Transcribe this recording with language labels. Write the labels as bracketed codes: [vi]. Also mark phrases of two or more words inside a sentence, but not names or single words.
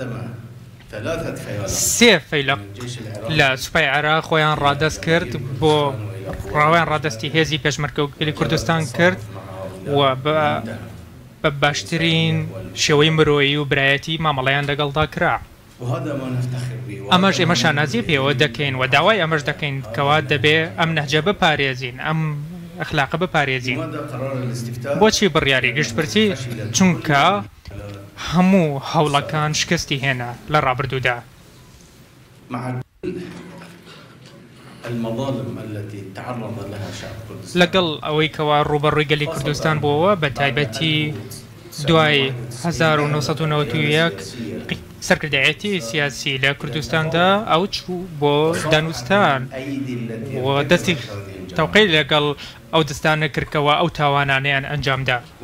[ckb] سێ فەیلق لە سوپای عێراق خۆیان ڕادەست کرد بۆ ڕاویان ڕادەستی هێزی پێشمەرکە و گەلی کوردستان کرد و بە باشترین شێوەی مرۆیی و برایەتی مامەڵەیان لەگەڵدا کرا. [ar] وهذا ما نفتخر به [ckb] ئەمەش ئێمە شانازی پێوە دەکەین و داوای ئەمەش دەکەین کەوا دەبێ ئەم نەهجە بپارێزین ئەم ئەخلاقە بپارێزین. [ar] لماذا قرار الاستفتاء؟ [ckb] بۆچی بڕیاری گشتپرسی؟ چونکە هەموو هەوڵەکان شکستی هێنا لە ڕابردوودا. [ar] مع كل المظالم التي تعرض لها شعب كردستان [ckb] لەگەڵ ئەوەی کەوا ڕوبەڕووی گەلی کوردستان بووەوە بە تایبەتی دوای 1991 سەرکردایەتی سیاسی لە کوردستاندا ئەو چوو بۆ دانوستان و دەستی تەوقەی لەگەڵ ئەو دەستانە کردکەوە ئەو تاوانانیان ئەنجامدا